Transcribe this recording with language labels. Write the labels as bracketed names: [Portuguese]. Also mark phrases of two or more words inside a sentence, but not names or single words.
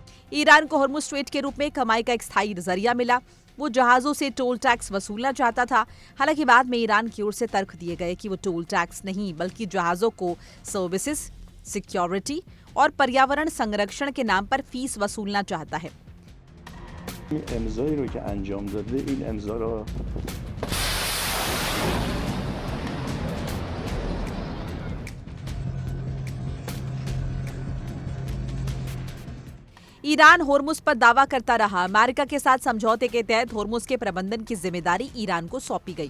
[Hindi] ईरान को हॉर्मुज़ स्ट्रेट के रूप में कमाई का एक स्थायी जरिया मिला। वो जहाजों से [English] toll tax [Hindi] वसूलना चाहता था। हालांकि बाद में ईरान की ओर से तर्क दिए गए कि वो [English] toll tax [Hindi] नहीं बल्कि जहाजों को [English] services, security [Hindi] और पर्यावरण संरक्षण के नाम पर फीस वसूलना चाहता है। [Persian] این امضایی رو که انجام داده این امضا رو [Hindi] ईरान हॉर्मुज़ पर दावा करता रहा। अमेरिका के साथ समझौते के तहत हॉर्मुज़ के प्रबंधन की जिम्मेदारी ईरान को सौंपी गई।